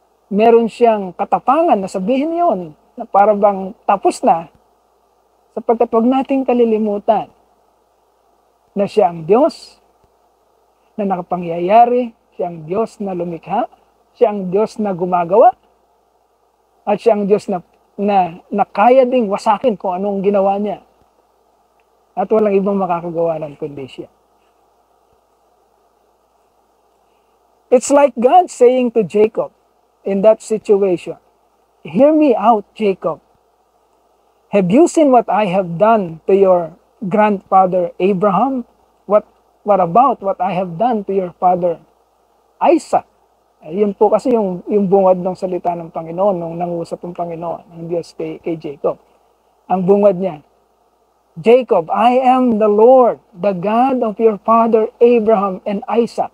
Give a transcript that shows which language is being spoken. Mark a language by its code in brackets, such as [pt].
[tl] Meron siyang katapangan na sabihin yon na para bang tapos na, sapagkat huwag nating kalilimutan na siya ang Diyos na nakapangyayari, siya ang Diyos na lumikha, siya ang Diyos na gumagawa, at siya ang Diyos na kaya ding wasakin kung anong ginawa niya. At walang ibang makakagawa ng kundi siya. [en] It's like God saying to Jacob in that situation, "Hear me out, Jacob. Have you seen what I have done to your grandfather Abraham? What about what I have done to your father Isaac?" [tl] Yun po kasi yung bungad ng salita ng Panginoon, nung nangusap ng Panginoon, ng Diyos kay Jacob. Ang bungad niya, [en] "Jacob, I am the Lord, the God of your father Abraham and Isaac."